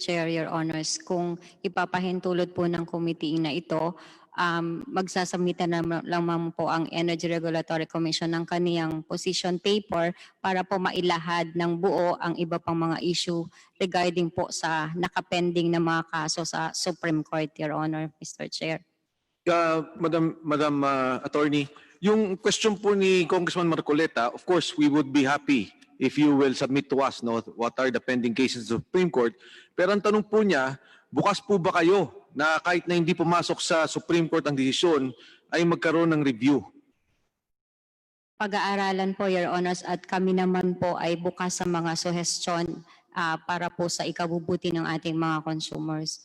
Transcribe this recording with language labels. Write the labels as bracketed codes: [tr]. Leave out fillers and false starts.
[tl] Chair, Your Honors, kung ipapahintulot po ng committee na ito, magsasamitan lamang po ang Energy Regulatory Commission ng kaniyang position paper para po mailahad ng buo ang iba pang mga issue regarding po sa nakapending na mga kaso sa Supreme Court, Your Honor, Mr. [en] Chair. Madam Attorney, [tl] yung [en] question [tl] po ni [en] Congressman Marcoleta, of course, we would be happy if you will submit to us what are the pending cases of Supreme Court. [tl] Pero ang tanong po niya, bukas po ba kayo na kahit na hindi pumasok sa Supreme Court ang desisyon, ay magkaroon ng review? Pag-aaralan po, Your Honors, at kami naman po ay bukas sa mga suhestyon para po sa ikabubuti ng ating mga consumers.